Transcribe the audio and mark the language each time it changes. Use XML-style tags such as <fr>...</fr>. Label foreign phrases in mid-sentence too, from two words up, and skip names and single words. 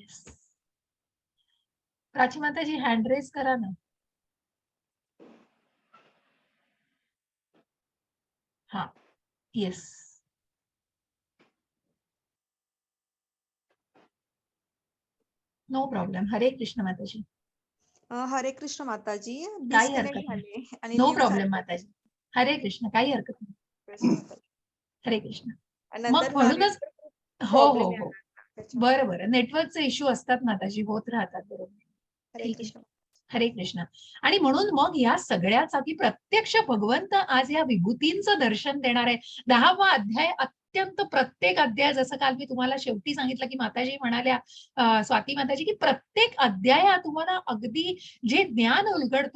<mr>येस प्राची माताजी,</mr> <en>hand raise</en> <mr>करा ना.</mr> <en>हा, yes, no problem.</en> <mr>हरे कृष्ण माताजी. हरे कृष्ण माताजी. काही हरकत नाही,</mr> <en>no problem</en> <mr>माताजी. हरे कृष्ण, काही हरकत नाही. हरे कृष्ण. मग म्हणूनच हो हो हो, बरं, नेटवर्कचे इश्यू असतात माताजी, होत राहतात. बरोबर, ठीक आहे. हरे कृष्ण. आणि म्हणून मग या सगळ्याचा की प्रत्यक्ष भगवंत आज या विभूतींचं दर्शन देणार आहे. 10वा अध्याय अत्यंत, प्रत्येक अध्याय, जसं काल मी तुम्हाला शेवटी सांगितलं की माताजी म्हणाल्या, स्वाती माताजी, की प्रत्येक अध्याय तुम्हाला अगदी जे ज्ञान उलगडतोय.</mr>